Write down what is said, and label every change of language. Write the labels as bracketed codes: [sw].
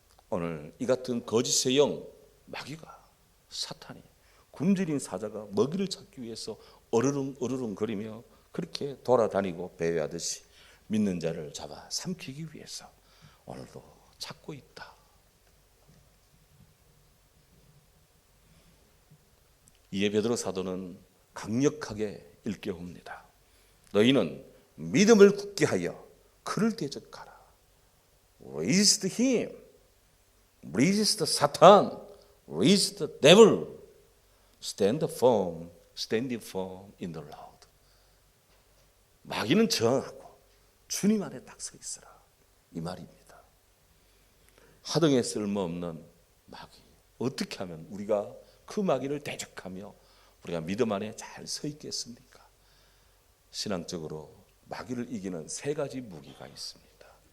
[ko] 오늘 이 같은 거짓의 영 마귀가, 사탄이, 굶주린 사자가 먹이를 찾기 위해서 어르릉 거리며 그렇게 돌아다니고 배회하듯이 믿는 자를 잡아 삼키기 위해서 오늘도 찾고 있다. 이에 베드로 사도는 강력하게 일깨웁니다. 너희는 믿음을 굳게 하여 그를 대적하라. [en] Resist him, resist Satan, resist the devil. Standing firm in the Lord. [ko] 마귀는 저항하고 주님 안에 딱 서 있으라, 이 말입니다. 하등에 쓸모없는 마귀, 어떻게 하면 우리가 그 마귀를 대적하며 우리가 믿음 안에 잘 서 있겠습니까? 신앙적으로 마귀를 이기는 세 가지 무기가 있습니다.